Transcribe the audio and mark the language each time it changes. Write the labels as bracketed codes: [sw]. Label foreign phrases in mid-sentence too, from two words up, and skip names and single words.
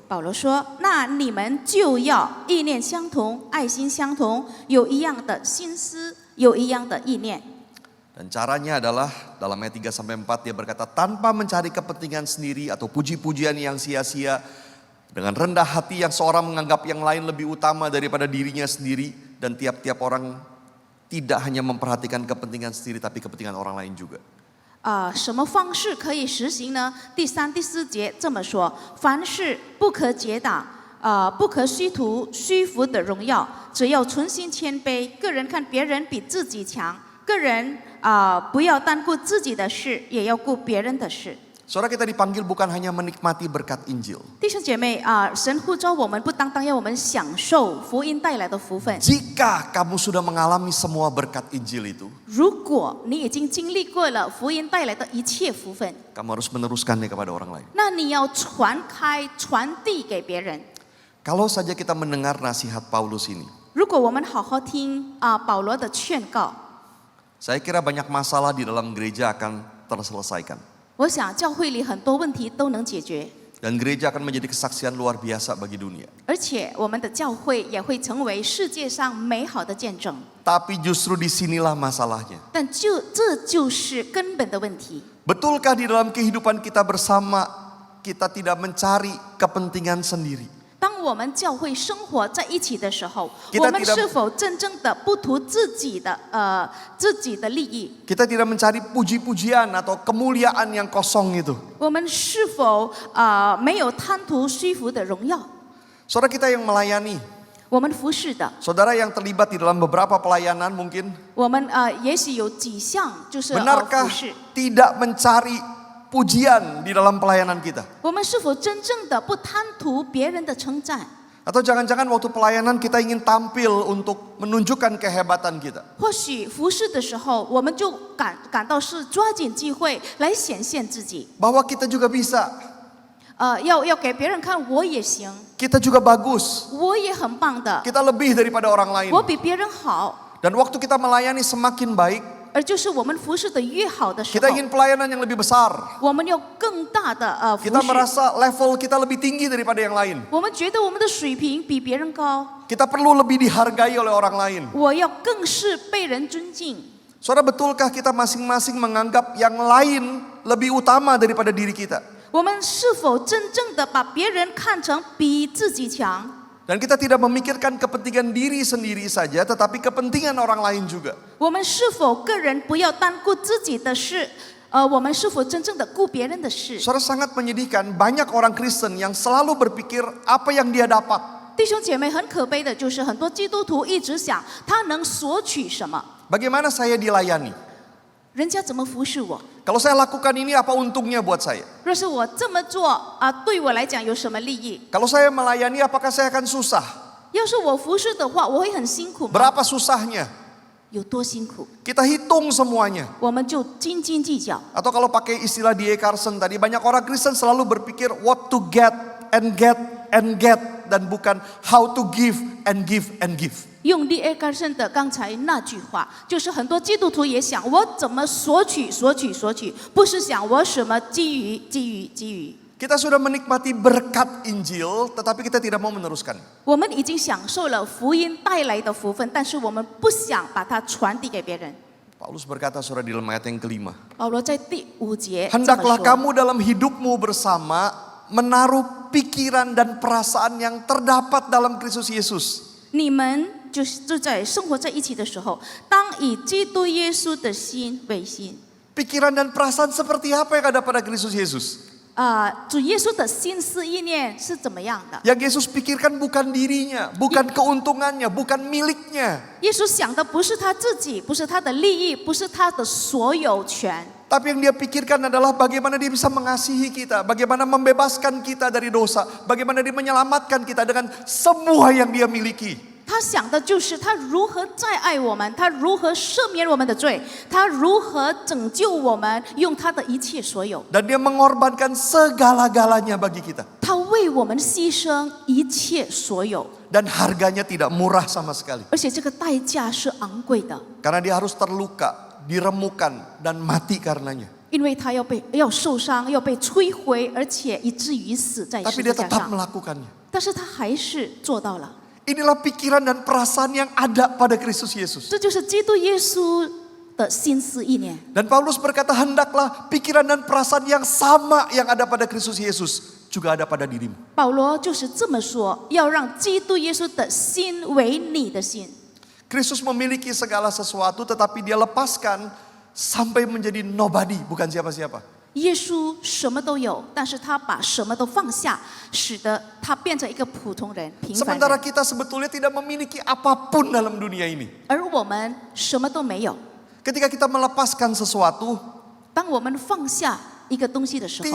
[zh] 保罗说：“那你们就要意念相同，爱心相同，有一样的心思，有一样的意念。” [id] Dan caranya adalah dalam ayat 3-4 dia berkata, tanpa mencari kepentingan sendiri atau puji-pujian yang sia-sia, dengan rendah hati yang seorang menganggap yang lain lebih utama daripada dirinya sendiri, dan tiap-tiap orang tidak hanya memperhatikan kepentingan sendiri tapi kepentingan orang lain juga. [zh] 什么方式可以实行呢？第3、第4节这么说：凡事不可结党，不可虚图虚浮的荣耀，只要存心谦卑，个人看别人比自己强，个人不要单顾自己的事，也要顾别人的事。 [id] Saudara, kita dipanggil bukan hanya menikmati berkat Injil. [zh] 弟兄姐妹神呼召我们不单单要我们享受福音带来的福分。 [id] Jika kamu sudah mengalami semua berkat Injil itu, [zh] 如果你已经经历过了福音带来的一切福分， [id] kamu harus meneruskannya kepada orang lain. [zh] 那你要传开、传递给别人。 [id] Kalau saja kita mendengar nasihat Paulus ini, [zh] 如果我们好好听保罗的劝告， [id] saya kira banyak masalah di dalam gereja akan terselesaikan. [zh] 我想教会里很多问题都能解决， [id] Dan gereja akan menjadi kesaksian luar biasa bagi dunia. [zh] 而且我们的教会也会成为世界上美好的见证。 [id] Tapi justru disinilah masalahnya. [zh] 但这就是根本的问题。 [id] Betulkah di dalam kehidupan kita bersama, kita tidak mencari kepentingan sendiri? [zh] 当我们教会生活在一起的时候， [id] Kita [zh] 我们 [id] tidak- [zh] 是否真正的不图自己的利益？ [id] Kita tidak mencari puji-pujian atau kemuliaan yang kosong itu. [zh] 我们是否没有贪图虚浮的荣耀？ [id] Saudara kita yang melayani, [zh] 我们服侍的， [id] saudara yang terlibat di dalam beberapa pelayanan mungkin, [zh] 我们也许有几项就是服 [id] benarkah [zh] 侍。 [id] tidak mencari pujian di dalam pelayanan kita? [zh] 我们是否真正的不贪图别人的称赞？ [id] Atau jangan-jangan waktu pelayanan kita ingin tampil untuk menunjukkan kehebatan kita? [zh] 或许服侍的时候，我们就感到是抓紧机会来显现自己， [id] Bahwa kita juga bisa, [zh] 要给别人看我也行， [id] kita juga bagus, [zh] 我也很棒的， [id] kita lebih daripada orang lain. [zh] 我比别人好。 [id] Dan waktu kita melayani semakin baik, [zh] 而就是我们服侍的越好的时 [id] kita [zh] 候， [id] ingin pelayanan yang lebih besar. [zh] 我们有更大的服 [id] Kita [zh] 侍， [id] merasa level kita lebih tinggi daripada yang lain. [zh] 我们觉得我们的水平比别人高。 [id] Kita perlu lebih dihargai oleh orang lain. [zh] 我要更是被人尊敬。 [id] Saudara, betulkah kita masing-masing menganggap yang lain lebih utama daripada diri kita? [zh] 我们是否真正的把别人看成比自己强？ [id] Dan kita tidak memikirkan kepentingan diri sendiri saja, tetapi kepentingan orang lain juga. [zh] 我们是否个人不要单顾自己的事？我们是否真正的顾别人的事？ [id] Saudara, sangat menyedihkan, banyak orang Kristen yang selalu berpikir apa yang dia dapat. [zh] 弟兄姐妹，很可悲的就是很多基督徒一直想他能索取什么， [id] Bagaimana saya dilayani? [zh] 人家怎么服侍我？ [id] Kalau saya lakukan ini, apa untungnya buat saya? [zh] 若是我这么做对我来讲有什么利益？ [id] Kalau saya melayani, apakah saya akan susah? [zh] 要是我服侍的话，我会很辛苦吗？ [id] Berapa susahnya? [zh] 有多辛苦？ [id] Kita hitung semuanya. [zh] 我们就斤斤计较。 [id] Atau kalau pakai istilah D.A. Carson tadi, banyak orang Kristen selalu berpikir [en] what to get and get and get, [id] dan bukan [en] how to give and give and give. [zh] 用D.A. 卡森的刚才那句话，就是很多基督徒也想我怎么索取，不是想我什么给予。 [id] Kita sudah menikmati berkat Injil, tetapi kita tidak mau meneruskan. [zh] 我们已经享受了福音带来的福分，但是我们不想把它传递给别人。 [id] Paulus berkata, saudara, di dalam ayat yang kelima, [zh] 保罗在第5节这么 [id] hendaklah [zh] 说： [id] kamu dalam hidupmu bersama menaruh pikiran dan perasaan yang terdapat dalam Kristus Yesus. [zh] 你们就在生活在一起的时候，当以基督耶稣的心为心。 [id] Pikiran dan perasaan seperti apa yang ada pada Kristus Yesus? [zh] 主耶稣的心思意念是怎么样的？ [id] Yang Yesus pikirkan bukan dirinya, bukan keuntungannya, bukan miliknya. [zh] 耶稣想的不是他自己，不是他的利益，不是他的所有权。 [id] Tapi yang dia pikirkan adalah bagaimana dia bisa mengasihi kita, bagaimana membebaskan kita dari dosa, bagaimana dia menyelamatkan kita dengan semua yang dia miliki. [zh] 他想的就是他如何再爱我们，他如何赦免我们的罪，他如何拯救我们，用他的一切所有。 [id] Dan dia mengorbankan segala-galanya bagi kita. [zh] 他为我们牺牲一切所有， [id] Dan harganya tidak murah sama sekali. [zh] 而且这个代价是昂贵的， [id] Karena dia harus terluka, diremukan, dan mati karenanya. [zh] 因为他要受伤，要被摧毁，而且以至于死在 [id] Tapi [zh] 十 [id] dia [zh] 字架 [id] tetap [zh] 上。 [id] melakukannya. [zh] 但是他还是做到了。 [id] Inilah pikiran dan perasaan yang ada pada Kristus Yesus. [zh] 这就是基督耶稣的心思意念。 [id] Dan Paulus berkata, hendaklah pikiran dan perasaan yang sama yang ada pada Kristus Yesus juga ada pada dirimu. [zh] 保罗就是这么说，要让基督耶稣的心为你的心。 [id] Kristus memiliki segala sesuatu, tetapi dia lepaskan sampai menjadi nobody, bukan siapa-siapa. [zh] 耶稣什么都有，但是他把什么都放下，使得他变成一个普通人、平凡 [id] Sementara [zh] 人。 [id] kita sebetulnya tidak memiliki apapun dalam dunia ini. [zh] 而我们什么都没有。 [id] Ketika kita melepaskan sesuatu, [zh] 当我们放下一个东西的时候，